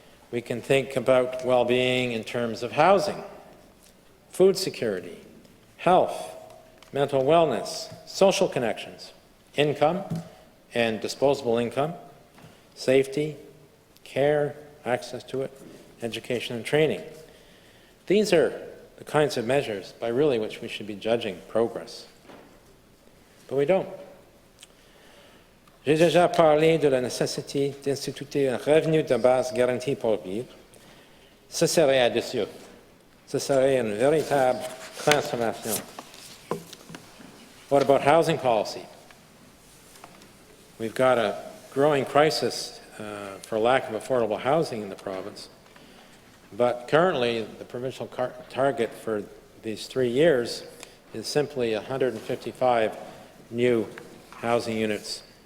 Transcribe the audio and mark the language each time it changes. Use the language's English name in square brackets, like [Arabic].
[English] We can think about well-being in terms of housing, food security, health, mental wellness, social connections, income and disposable income, safety, care, access to it, education and training. These are the kinds of measures by really which we should be judging progress. But we don't. [French] J'ai déjà parlé de la nécessité d'instituer un revenu de base garanti pour vivre. Ce serait audacieux. Ce serait une véritable transformation. [English] What about housing policy? We've got a growing crisis for lack of affordable housing in the province. But currently, the provincial target for these 3 years is simply 155 new housing units.